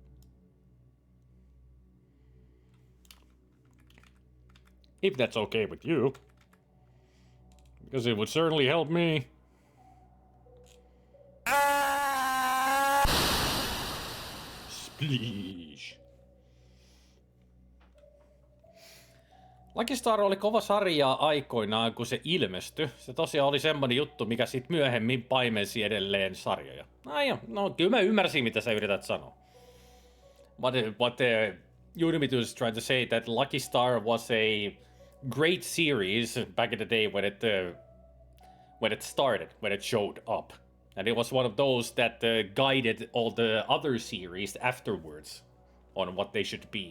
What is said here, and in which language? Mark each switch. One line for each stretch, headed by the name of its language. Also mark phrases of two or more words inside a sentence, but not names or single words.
English: If that's okay with you. Because it would certainly help me. Spleesh.
Finnish: Lucky Star oli kova sarja aikoinaan, kun se ilmestyi. Se tosiaan oli semmonen juttu, mikä sit myöhemmin paimensi edelleen sarjoja. No kyllä mä ymmärsin, mitä sä yrität sanoa.
English: What Unimit was trying to say that Lucky Star was a great series back in the day when it started, when it showed up. And it was one of those that guided all the other series afterwards on what they should be.